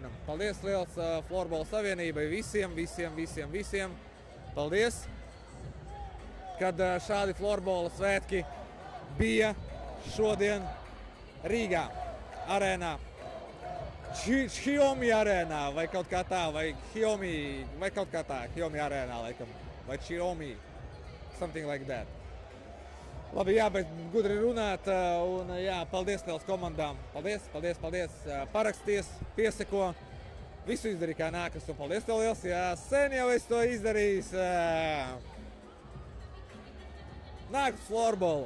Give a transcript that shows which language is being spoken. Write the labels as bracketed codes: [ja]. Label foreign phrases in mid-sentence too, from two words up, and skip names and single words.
[lv] Paldies liels Florbola savienībai visiem. Paldies, kad šādi Florbola svētki bija šodien Rīgā arēnā. Xiaomi arēnā vai kaut kā tā, vai Xiaomi, vai kaut kā tā, Xiaomi arēnā laikam. Vai Xiaomi, [en] something like that. [lv] Labi, jābeidz gudri runāt, un jā, paldies liels komandām. Paldies. Paraksties, pieseko, visu izdarīju, kā nākas, un paldies tev liels, jā, sen jau es to izdarījis. Nākas florbolu.